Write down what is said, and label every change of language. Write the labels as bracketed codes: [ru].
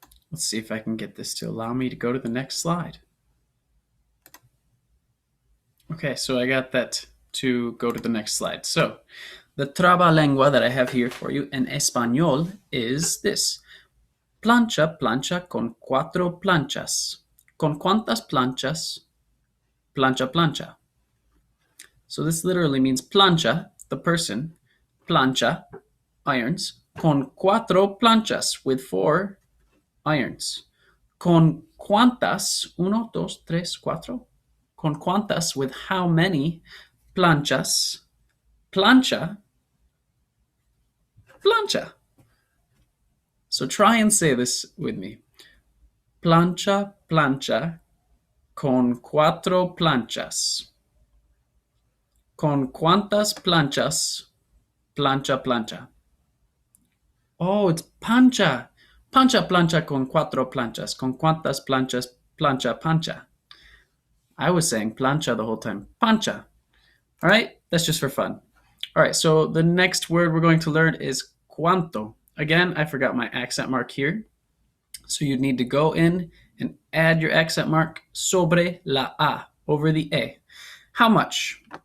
[en] Let's see if I can get this to allow me to go to the next slide. Okay, so I got that to go to the next slide. So the trabalengua that I have here for you in español is this. [es] Plancha, plancha con cuatro planchas. ¿Con cuántas planchas? Plancha, plancha. [en] So this literally means plancha, the person, plancha, irons, con cuatro planchas, with 4 irons. [es] Con cuántas, uno, dos, tres, cuatro. Con cuántas, with how many planchas, plancha, plancha. [en] So try and say this with me. [es] Plancha, plancha, con cuatro planchas. Con cuántas planchas, plancha, plancha. Oh, it's pancha. Pancha, plancha con cuatro planchas. Con cuántas planchas, plancha, pancha. [en] I was saying plancha the whole time. Pancha. All right, that's just for fun. All right, so the next word we're going to learn is cuánto. Again, I forgot my accent mark here. So you need to go in and add your accent mark sobre la A, over the A. How much?